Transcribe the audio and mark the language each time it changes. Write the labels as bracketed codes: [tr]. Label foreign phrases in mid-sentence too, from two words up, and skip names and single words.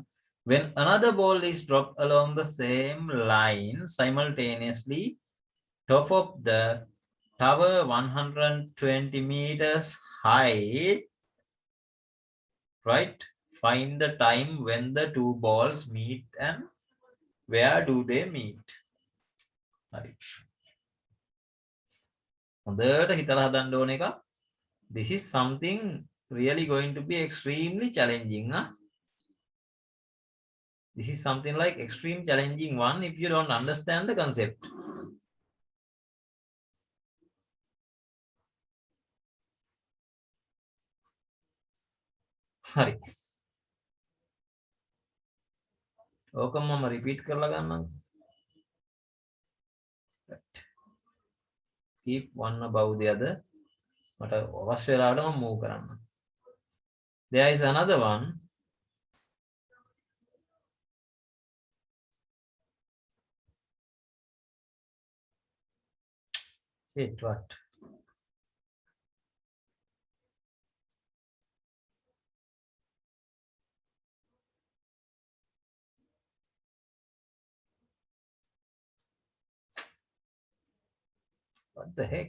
[en] When another ball is dropped along the same line simultaneously, top of the tower 120 meters high, right? Find the time when the two balls meet and where do they meet? [si] හරි. හොඳට හිතලා හදන්න ඕන එක. [en] This is something really going to be extremely challenging. Huh? This is something like extreme challenging one if you don't understand the concept. Hari. [si] ඕකම මම repeat කරලා ගන්නම්. [en] Keep one above the other. [si] මට අවශ්‍ය වෙලාවට මම move කරන්න. [en] There is another one. Wait, what? What the heck?